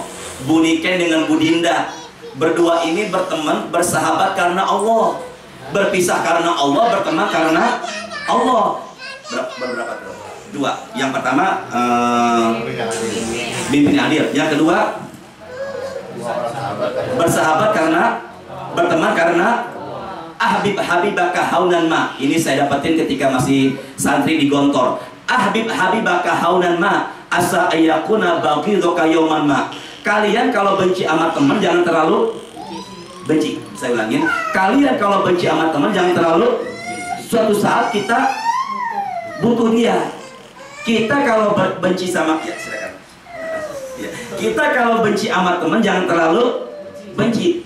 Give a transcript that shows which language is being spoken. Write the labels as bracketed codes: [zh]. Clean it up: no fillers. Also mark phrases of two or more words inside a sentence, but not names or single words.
[id] Buniken dengan Budinda, berdua ini berteman, bersahabat karena Allah, berpisah karena Allah, berteman karena Allah. Berapa tuh? 2. Yang pertama pemimpin adil. Yang kedua bersahabat karena, berteman karena [ar] حبيبك هونا ما. [id] Ini saya dapatin ketika masih santri di Gontor. [ar] حبيبك هونا ما عسى أن يكون بغيضك يوما ما. [id] Kalian kalau benci sama teman jangan terlalu benci. Saya ulangin, kalian kalau benci sama teman jangan terlalu. Suatu saat kita butuh dia. Kita kalau benci sama, ya silakan. Ya. Kita kalau benci sama teman jangan terlalu benci.